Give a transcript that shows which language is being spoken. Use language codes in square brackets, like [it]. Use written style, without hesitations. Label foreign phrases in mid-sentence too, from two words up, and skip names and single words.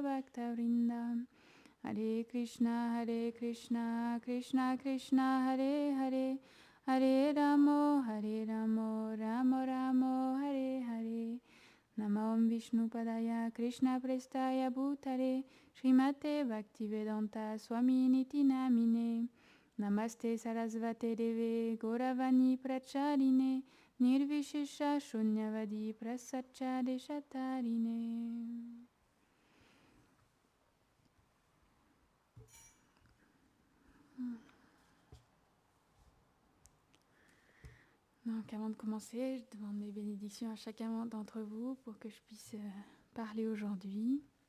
[sa] भक्त वृन्द हरे कृष्ण कृष्ण कृष्ण हरे हरे हरे रामो रामो रामो हरे हरे नमो विष्णुपादाय कृष्ण प्रेष्ठाय भूतले श्रीमते भक्तिवेदान्त स्वामिन् इति नामिने नमस्ते सारस्वते देवे गौरवाणी प्रचारिणे निर्विशेष शून्यवादि पाश्चात्य देश तारिणे. [fr] Donc avant de commencer, je demande mes bénédictions à chacun d'entre vous pour que je puisse parler aujourd'hui.